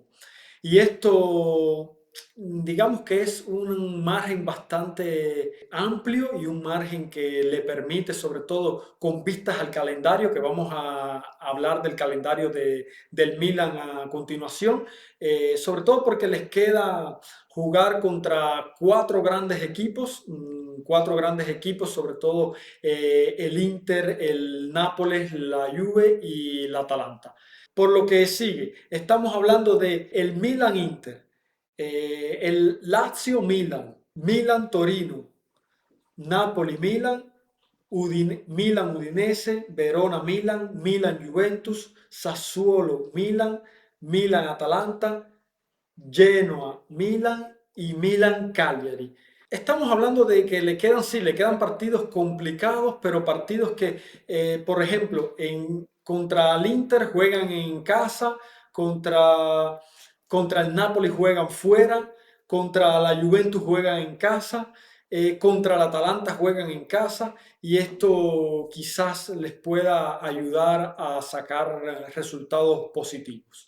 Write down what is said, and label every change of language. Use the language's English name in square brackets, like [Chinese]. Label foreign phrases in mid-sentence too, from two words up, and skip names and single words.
[Spanish] Y esto, digamos que es un margen bastante amplio y un margen que le permite, sobre todo con vistas al calendario, que vamos a hablar del calendario del Milan a continuación, sobre todo porque les queda jugar contra 4 grandes equipos, sobre todo el Inter, el Nápoles, la Juve y el Atalanta. Por lo que sigue, estamos hablando de el Milan-Inter, el Lazio-Milan, Milan-Torino, Napoli-Milan, Milan-Udinese, Verona-Milan, Milan-Juventus, Sassuolo-Milan, Milan-Atalanta, Genoa-Milan y Milan-Cagliari. Estamos hablando de que sí, le quedan partidos complicados, pero partidos que, por ejemplo, contra el Inter juegan en casa, contra, contra el Napoli juegan fuera, contra la Juventus juegan en casa, contra el Atalanta juegan en casa y esto quizás les pueda ayudar a sacar resultados positivos.